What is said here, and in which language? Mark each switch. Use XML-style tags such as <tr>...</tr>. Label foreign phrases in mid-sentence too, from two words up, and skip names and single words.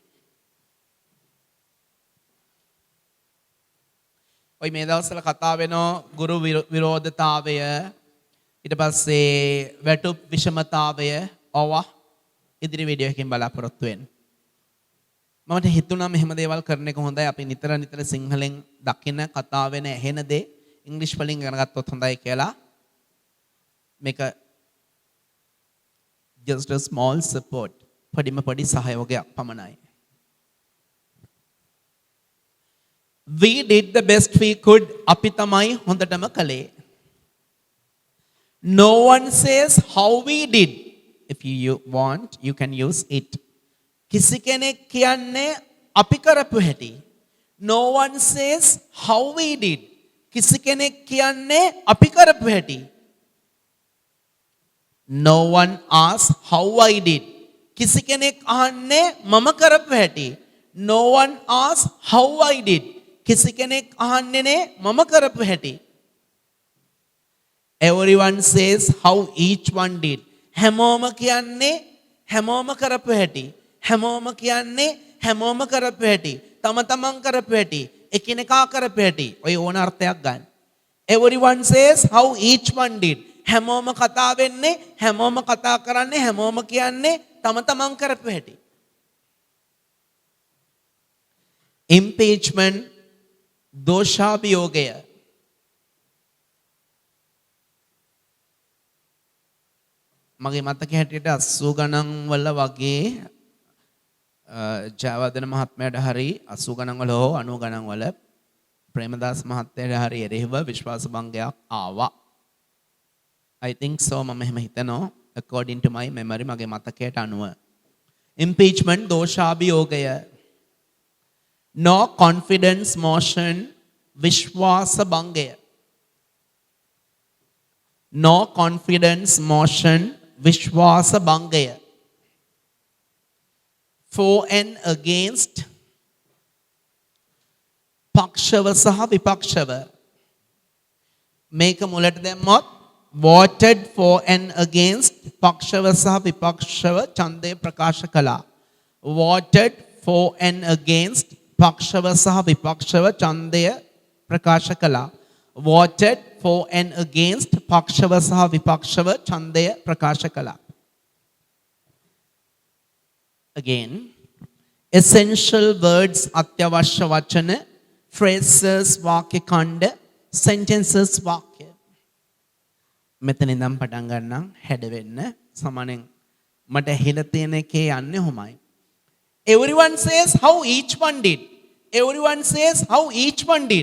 <si>ඔය මේ දවස්වල කතා වෙනවා ගුරු විරෝධතාවය, ඊට පස්සේ වැටුප් විෂමතාවය, ඔවා ඉදිරි වීඩියෝ එකකින් බලාපොරොත්තු වෙන්න. මට හිතුණා මෙහෙම දේවල් කරන එක හොඳයි. අපි නිතර සිංහලෙන් දකින කතා වෙන ඇහෙන දේ ඉංග්‍රීසි වලින් ඉගෙන ගත්තොත් හොඳයි කියලා. මේක</si> <en>just a small support.</en> <si>පොඩි සහයෝගයක් පමණයි.</si> <en>We did the best we could.</en> <si>අපි තමයි හොඳටම කළේ.</si> <en>No one says how we did. If you want, you can use it.</en> <si>කිසි කෙනෙක් කියන්නේ අපි කරපු හැටි.</si> <en>No one says how we did.</en> <si>කිසි කෙනෙක් කියන්නේ අපි කරපු හැටි.</si> <en>No one asks how I did.</en> <si>කිසි කෙනෙක් අහන්නේ මම කරපු හැටි.</si> <en>No one asks how I did.</en> <si>කිසි කෙනෙක් අහන්නේ නේ මම කරපු හැටි.</si> <en>Everyone says how each one did.</en> <si>හැමෝම කියන්නේ හැමෝම කරපු හැටි. හැමෝම කියන්නේ හැමෝම කරපු හැටි. තම තමන් කරපු හැටි. එකිනෙකා කරපු හැටි. ඔය ඕන අර්ථයක් ගන්න.</si> <en>Everyone says how each one did.</en> <si>හැමෝම කතා වෙන්නේ හැමෝම කතා කරන්නේ හැමෝම කියන්නේ තම තමන් කරපු හැටි. Impeachment දෝෂාභියෝගය. මගේ මතක හැටියට 80 ගණන් වල වගේ ජයවර්ධන මහත්මයාට හරි 80 ගණන් වල හෝ 90 ගණන් වල ප්‍රේමදාස මහත්තයාට හරි එරෙහිව විශ්වාස භංගයක් ආවා.</si> <en>I think so</en> <si>මම එහෙම හිතනවා</si> <en>according to my memory</en> <si>මගේ මතකයට අනුව. Impeachment දෝෂාභියෝගය.</si> <en>No confidence motion</en> <si>විශ්වාස භංගය. No confidence motion විශ්වාස භංගය.</si> <en>For and against</en> <si>පක්ෂව සහ විපක්ෂව. මේක මුලට දැම්මොත්</si> <en>voted for and against</en> <si>පක්ෂව සහ විපක්ෂව ඡන්දය ප්‍රකාශ කළා.</si> <en>voted for and against</en> <si>පක්ෂව සහ විපක්ෂව ඡන්දය ප්‍රකාශ කළා.</si> <en>voted for and against</en> <si>පක්ෂව සහ විපක්ෂව ඡන්දය ප්‍රකාශ කළා.</si> <en>Again, essential words</en> <si>අත්‍යවශ්‍ය වචන,</si> <en>phrases</en> <si>වාක්‍ය ඛණ්ඩ,</si> <en>sentences වාක්‍ය.</en> <si>මෙතන ඉඳන් පටන් ගන්නම් හැඩ වෙන්න සමනෙන් මට ඇහිලා තියෙන එකේ යන්නේ කොහොමයි.</si> <en>Everyone says how each one did. Everyone says how each one did.</en>